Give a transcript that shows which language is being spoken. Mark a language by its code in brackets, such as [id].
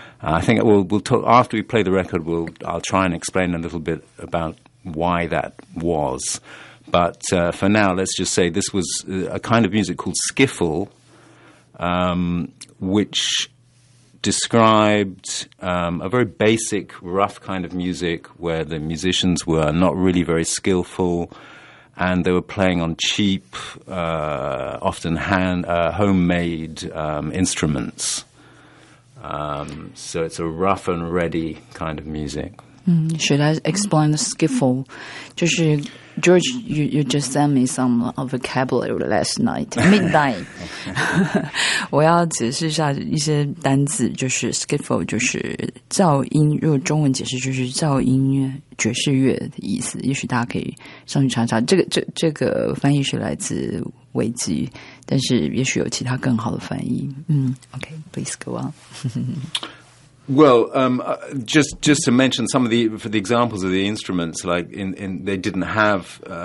[en] I think we'll talk after we play the record. I'll try and explain a little bit about why that was, but for now, let's just say this was a kind of music called skiffle, which described a very basic, rough kind of music where the musicians were not really very skillful, and they were playing on cheap, often homemade instruments. So it's a rough and ready kind of music. Should I explain the skiffle? Just George, you just sent me some vocabulary last night. Midnight. [zh] 我要解释一下一些单字，就是 skiffle 就是噪音，如果中文解释就是噪音爵士乐的意思，也许大家可以上去查查。这个翻译是来自维基，但是也许有其他更好的翻译。 [en] Okay, please go on. Well, just to mention some of the examples of the instruments, like they didn't have